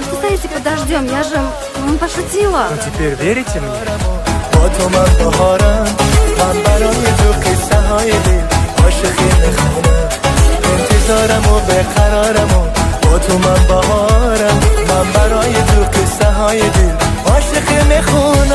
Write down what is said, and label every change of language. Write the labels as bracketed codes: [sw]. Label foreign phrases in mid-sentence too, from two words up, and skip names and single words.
[ru] Стоите, подождем, я же пошутила. Ну теперь верите мне? [fa] با تو من بهارم من برای تو قصه های دل عاشقی میخوانم انتظارم و بقرارم و با تو من بهارم من برای تو قصه های دل عاشقی میخوانم